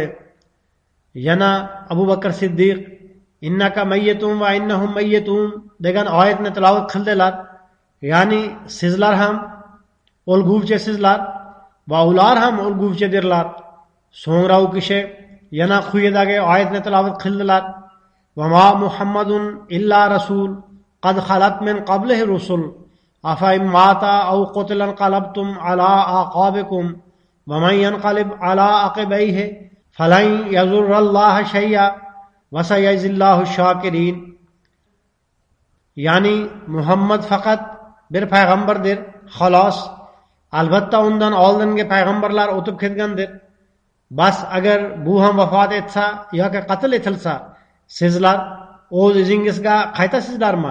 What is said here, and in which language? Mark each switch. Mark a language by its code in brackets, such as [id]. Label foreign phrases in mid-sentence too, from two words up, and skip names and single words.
[uz] Yana Abu Bakr Siddiq [ar] إنك ميت و إنهم ميتون [uz] degan oyatni tilovat qildilar. Ya'ni sizlar ham o'lguvchisizlar va ular ham o'lguvchidirlar. So'ngra u kishi yana quyidagi oyatni tilovat qildilar: [ar] و ما محمد إلا رسول قد خلت من قبله رسل أفإن مات أو قتل انقلبتم على أعقابكم و من ينقلب على عقبيه فلن يضر الله شيئا و سيجزي الله الشاكرين. [uz] Ya'ni Muhammad faqat bir payg'ambardir, xolos. Albatta undan oldingi payg'ambarlar o'tib ketgandir. Bas agar bu ham vafot etsa yoki qatl etilsa, sizlar o'z izingizga qaytasizlarmi?